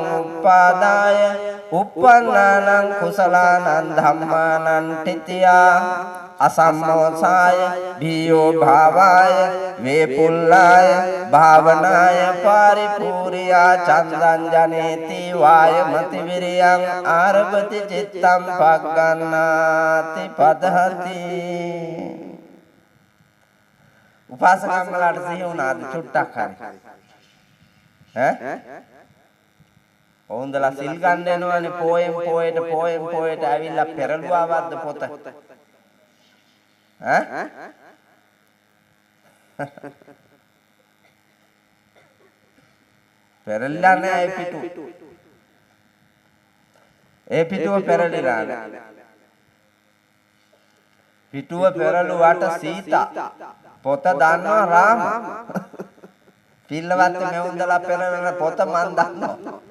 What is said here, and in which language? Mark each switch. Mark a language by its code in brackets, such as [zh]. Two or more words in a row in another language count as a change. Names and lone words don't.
[pi] uppādāya uppannānaṁ kusalaanaṁ dhammānaṁ titiyā asammosāya bhiyo bhāvāya vepullāya bhavanāya paripūriyā candaṁ janeti vāyamati viriyaṁ ārabati cittaṁ paggannāti padhati [si] උපාසකම්මලාට සිහි වුණාද චුට්ටක් හරි ඈ ඕන්දලා සිල් ගන්න යනවනේ පොයෙන් පොයට ඇවිල්ලා පෙරළුවාවද්ද පොත ඈ පෙරළලා නෑ ඒ පිටුව පෙරළිලා පිටුව පෙරළුවාට සීතා පොත දන්නවා රාම පිල්ලවත් මෙවුන්දලා පෙරළන පොත මන් දන්නවා